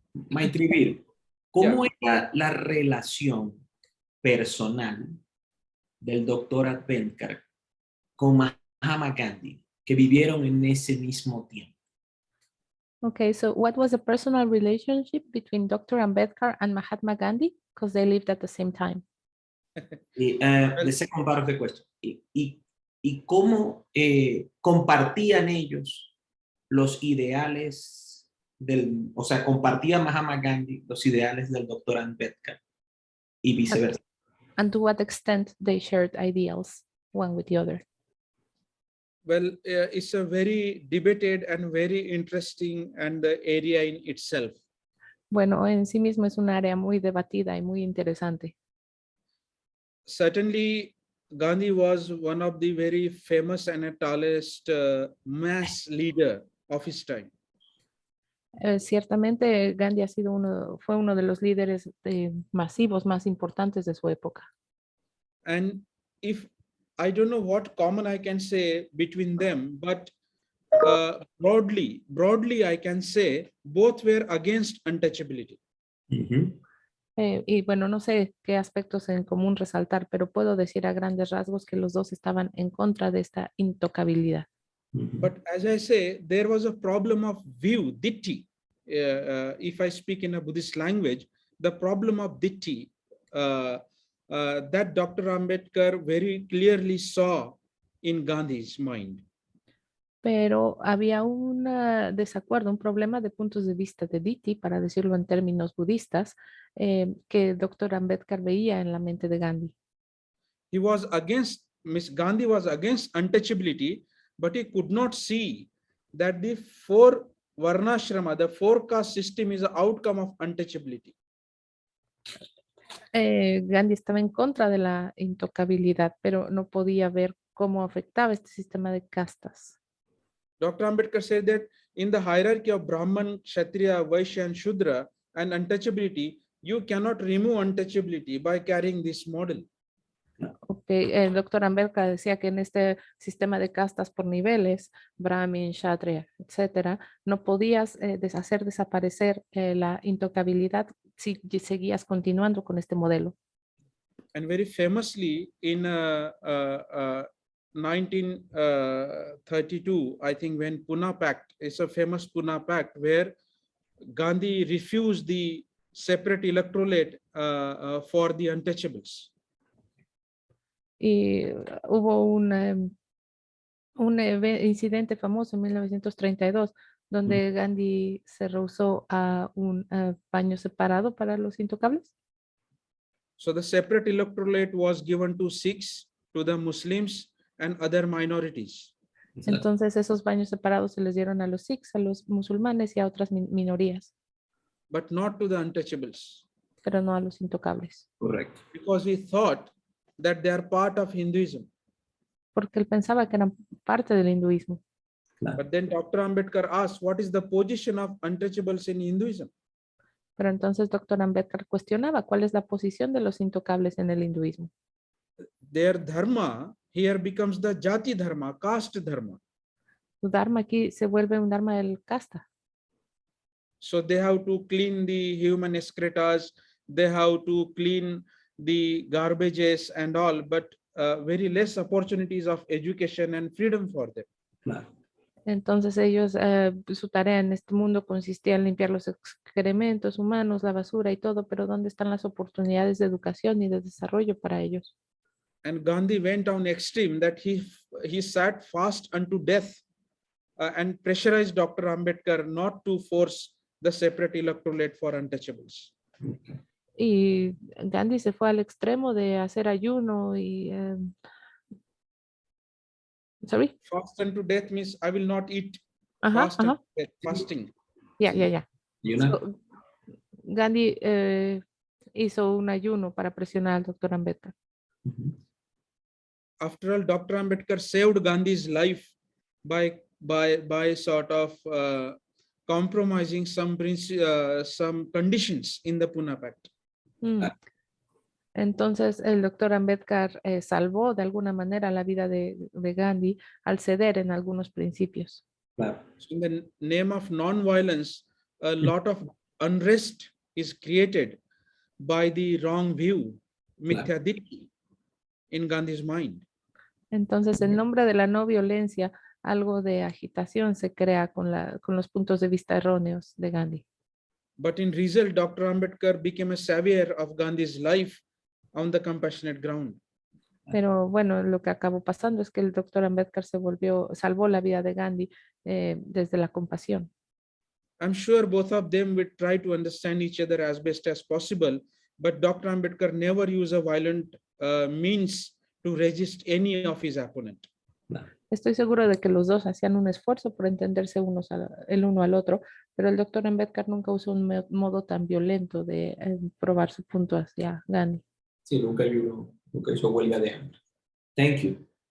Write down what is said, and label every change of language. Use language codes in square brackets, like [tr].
[es] Maitrivir, ¿cómo era la relación personal del doctor Ambédkar con Mahatma Gandhi, que vivieron en ese mismo tiempo? [en] Okay, so what was the personal relationship between Dr. Ambedkar and Mahatma Gandhi? Because they lived at the same time. The second part of the question. [es] ¿Y cómo compartían ellos los ideales o sea, compartía Mahatma Gandhi los ideales del doctor Ambédkar y viceversa. [en] And to what extent they shared ideals one with the other? Well, it's a very debated and very interesting and area in itself. [es] Bueno, en sí mismo es un área muy debatida y muy interesante. [en] Certainly, Gandhi was one of the very famous and tallest mass leader of his time. [es] Ciertamente Gandhi fue uno de los líderes masivos más importantes de su época. [en] And if I don't know what common I can say between them, but broadly I can say both were against untouchability. [es] Y bueno, no sé qué aspectos en común resaltar, pero puedo decir a grandes rasgos que los dos estaban en contra de esta intocabilidad. [en] But as I say, there was a problem of view, ditti. If I speak in a Buddhist language, the problem of ditti that Dr. Ambedkar very clearly saw in Gandhi's mind. [es] Pero había un desacuerdo, un problema de puntos de vista de Ditti, para decirlo en términos budistas, que el Dr. Ambedkar veía en la mente de Gandhi. [en] He was against, Gandhi was against untouchability, but he could not see that the four varnashrama, the four caste system is the outcome of untouchability. [es] Gandhi estaba en contra de la intocabilidad, pero no podía ver cómo afectaba este sistema de castas. [en] Dr. Ambedkar said that in the hierarchy of Brahman, Kshatriya, Vaishya, and Shudra and untouchability, you cannot remove untouchability by carrying this model. Okay. [es] El doctor Ambedkar decía que en este sistema de castas por niveles, Brahmin, Kshatriya, etcétera, no podías hacer desaparecer la intocabilidad si seguías continuando con este modelo. [en] And very famously in 1932, I think, when Pune Pact, it's a famous Pune Pact where Gandhi refused the separate electorate for the untouchables. [es] Y hubo un incidente famoso en 1932 donde Gandhi se rehusó a un baño separado para los intocables. [en] So the separate electorate was given to Sikhs, to the Muslims, and other minorities. [es] Entonces esos baños separados se les dieron a los Sikhs, a los musulmanes y a otras minorías. [en] But not to the untouchables. [es] Pero no a los intocables. Correcto. [en] Because he thought that they are part of Hinduism. [es] Porque él pensaba que eran parte del hinduismo. Claro. [en] But then Dr. Ambedkar asked, what is the position of untouchables in Hinduism? [es] Pero entonces Dr. Ambedkar cuestionaba cuál es la posición de los intocables en el hinduismo. [en] Their dharma here becomes the jati dharma, caste dharma. [es] Su dharma aquí se vuelve un dharma del casta. [en] So they have to clean the human excretas, they have to clean the garbages and all, but very less opportunities of education and freedom for them. [es] Claro. Entonces ellos, su tarea en este mundo consistía en limpiar los excrementos humanos, la basura y todo, pero ¿dónde están las oportunidades de educación y de desarrollo para ellos? [en] And Gandhi went on extreme that he sat fast unto death and pressurized Dr. Ambedkar not to force the separate electorate for untouchables. [es] Y Gandhi se fue al extremo de hacer ayuno y [en] sorry. Fast unto death means I will not eat. Fast unto death, fasting. Yeah. [es] Y una, So, Gandhi hizo un ayuno para presionar al doctor Ambedkar. [en] After all, Dr. Ambedkar saved Gandhi's life by sort of compromising some conditions in the Pune Pact. [es] Entonces el doctor Ambedkar salvó de alguna manera la vida de Gandhi al ceder en algunos principios. claro. [en] So in the name of non-violence, a lot of unrest is created by the wrong view, mithya ditti, in Gandhi's mind. [es] Entonces en nombre de la no violencia, algo de agitación se crea con los puntos de vista erróneos de Gandhi. [en] But in result, Dr. Ambedkar became a savior of Gandhi's life on the compassionate ground. [es] Pero bueno, lo que acabó pasando es que el doctor Ambedkar salvó la vida de Gandhi desde la compasión. [en] I'm sure both of them would try to understand each other as best as possible, but Dr. Ambedkar never used a violent means to resist any of his opponent. [es] Estoy seguro de que los dos hacían un esfuerzo por entenderse el uno al otro, pero el doctor Ambedkar nunca usó un modo tan violento de probar su punto hacia Gandhi. Sí, nunca hizo huelga de hambre. [en] Thank you.